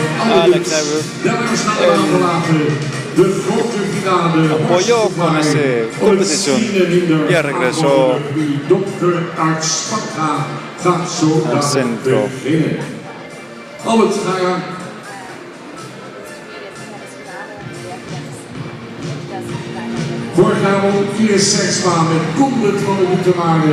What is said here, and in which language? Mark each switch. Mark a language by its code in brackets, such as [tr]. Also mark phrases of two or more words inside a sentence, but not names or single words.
[nl] Alex Nijhoorn. Dames naar de baan verlaten. De grote finale. [es] Apoyó con esa competición y regresó [nl] Dokter Arts Pakka gaat zo [es] al centro. [nl] beginnen. Albert, ga je gang. Vorig jaar won 64 met Koenbert van de Boetemare.